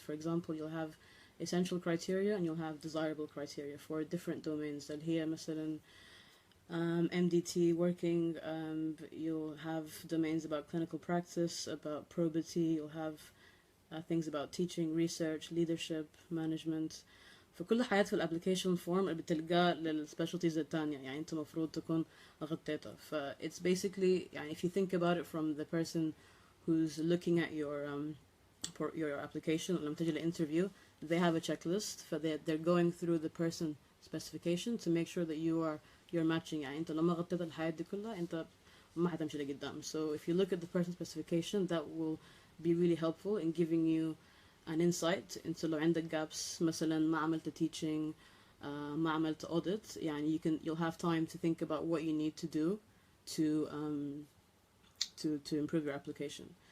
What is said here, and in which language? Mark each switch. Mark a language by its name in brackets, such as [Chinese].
[English] For example, you'll have essential criteria and you'll have desirable criteria for different domains. And here, مثلا, MDT working, you'll have domains about clinical practice, about probity, you'll have things about teaching, research, leadership, management. [Arabic] فكل حياة في الابليكيشن فورم اللي بتلقاه للسبيشالتيز التانية يعني انت مفروض تكون غطيتها. [English] It's basically يعني if you think about it from the person who's looking at your application [Arabic] لما تجي للinterview, [English] they have a checklist, they're going through the person specification to make sure that you're matching. [Arabic] يعني انت لما غطيت الحياة دي كلها انت ما حتمشي لقدام. [English] So if you look at the person specification, that will be really helpful in giving you an insight into [Arabic] لو عندك gaps, مثلا ما عملت teaching, ما عملت audit, [English] يعني you'll have time to think about what you need to do to improve your application.